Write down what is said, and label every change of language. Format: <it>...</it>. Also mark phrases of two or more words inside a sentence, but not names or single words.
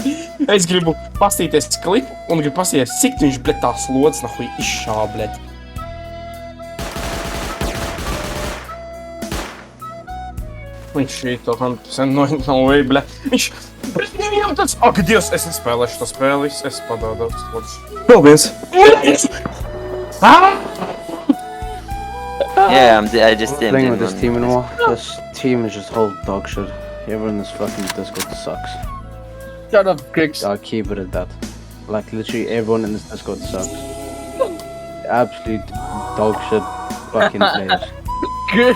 <lv>Es gribu pastīties klipu un gribu pastīties, cik viņš, bļa, tās lodas, nahuj, izšā, bļa. Viņš šito 100%</lv> <en>no way,</en> <lv>bļa. Viņš... Viņam tāds... Ak, Dievs, es nespēlēšu to spēli, es padādos, lūdzu. Vēl viens.</lv> <en>Yeah, I just didn't. Playing with this team anymore. This team is just whole dog shit. Everyone in this fucking Discord sucks. Shut up, Krix. I'll keep it at that. Like literally everyone in this Discord sucks. Absolute dog shit fucking players.</en>